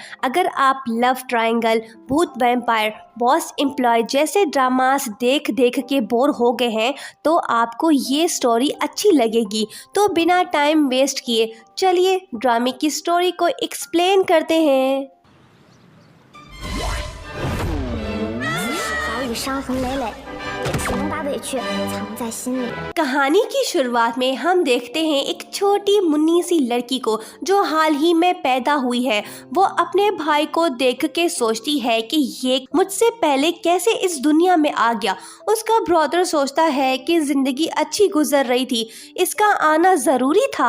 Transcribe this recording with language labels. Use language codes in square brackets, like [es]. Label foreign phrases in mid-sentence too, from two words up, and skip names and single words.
[hi] अगर आप [en] love triangle, [hi] भूत, वैम्पायर, [en] boss employee [hi] जैसे ड्रामास देख देख के बोर हो गए हैं तो आपको ये स्टोरी अच्छी लगेगी। तो बिना [en] time waste [hi] किए चलिए ड्रामे की स्टोरी को एक्सप्लेन करते हैं। [zh] 早已伤痕累累，也只能把委屈藏在心里。 [hi] कहानी की शुरुआत में हम देखते हैं एक छोटी मुन्नी सी लड़की को जो हाल ही में पैदा हुई है। वो अपने भाई को देख के सोचती है कि ये मुझसे पहले कैसे इस दुनिया में आ गया। उसका ब्रदर सोचता है कि जिंदगी अच्छी गुजर रही थी, इसका आना जरूरी था।